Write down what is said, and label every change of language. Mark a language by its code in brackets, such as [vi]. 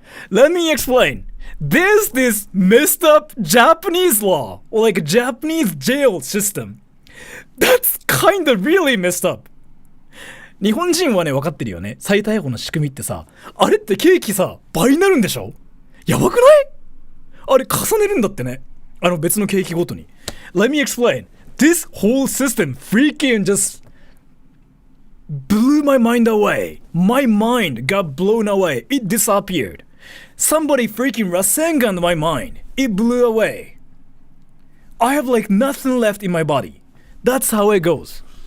[en] Let me explain. There's this messed up Japanese law, or like a Japanese jail system. That's kinda really messed up. [ja] 日本人はね、分かってるよね。再逮捕の仕組みってさ、あれって刑期さ、倍になるんでしょ？やばくない？あれ重ねるんだってね。別の刑期ごとに。 [en] Let me explain. This whole system freaking just blew my mind away. My mind got blown away. It disappeared. Somebody freaking Rasengan my mind. It blew away. I have like nothing left in my body. That's how it goes.